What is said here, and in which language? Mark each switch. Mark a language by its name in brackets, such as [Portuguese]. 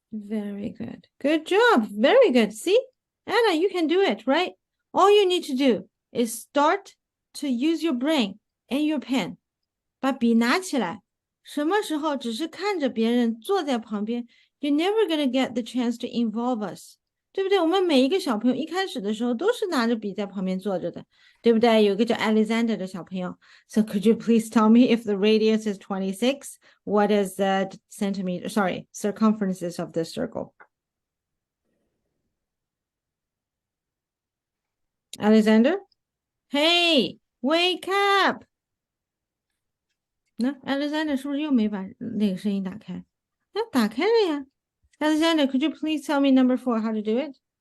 [English] Very good. Good job. Very good. See, Anna, you can do it, right? All you need to do is start to use your brain and your pen. [Chinese] 把笔拿起来。什么时候只是看着别人坐在旁边 [English] you're never gonna get the chance to involve us. [Chinese] 对不对？我们每一个小朋友一开始的时候都是拿着笔在旁边坐着的，对不对？有个叫 Alexander 的小朋友。 [English] So could you please tell me if the radius is 26, what is the circumferences of this circle? Alexander? Hey, wake up! [Chinese] 那 Alexander 是不是又没把那个声音打开？那打开了呀。 [English] Alexander, could you please tell me number 4 how to do it?